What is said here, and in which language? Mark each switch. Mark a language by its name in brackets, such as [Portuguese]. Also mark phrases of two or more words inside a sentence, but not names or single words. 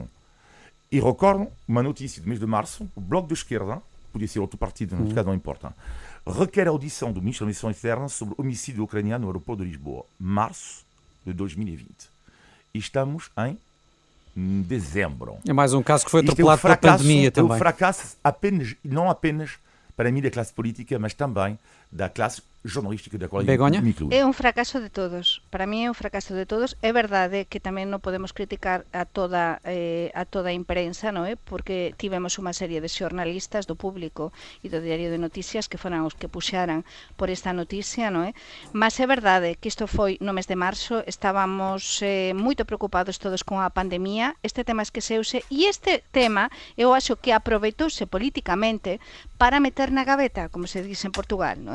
[Portuguese] E recordo uma notícia do mês de março, o Bloco de Esquerda, podia ser outro partido, neste caso não importa, requer a audição do ministro da Missão Externa sobre o homicídio ucraniano no aeroporto de Lisboa. Março de 2020. E estamos em dezembro. É mais um caso que foi atropelado pela pandemia também. É um fracasso não apenas para mim da classe política, mas também da classe jornalística da qual Begoña? me incluo. [Galician] É un fracaso de todos. Para mí é un fracaso de todos. É verdade que tamén non podemos criticar a toda a imprensa, non é? Porque tivemos unha serie de xornalistas do Público e do Diario de Noticias que foran os que puxaran por esta noticia, non é? Mas é verdade que isto foi no mes de marzo, estábamos moito preocupados todos con a pandemia, este tema esqueceuse e este tema eu acho que aproveitouse politicamente para meter na gaveta, como se dice en Portugal, non é?